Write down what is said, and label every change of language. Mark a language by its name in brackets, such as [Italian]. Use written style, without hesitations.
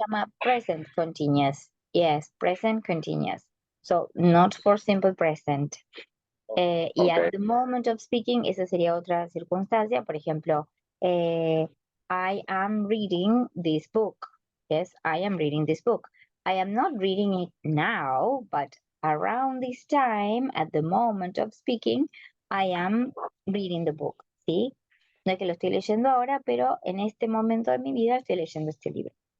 [English] llama present continuous. Yes, present continuous. So, not for simple present. Y at Okay. the moment of speaking, [Spanish] esa sería otra circunstancia. Por ejemplo, [English] I am reading this book. Yes, I am reading this book. I am not reading it now, but around this time, at the moment of speaking, I am reading the book. [Spanish] ¿Sí? No es que lo estoy leyendo ahora, pero en este momento de mi vida estoy leyendo este libro.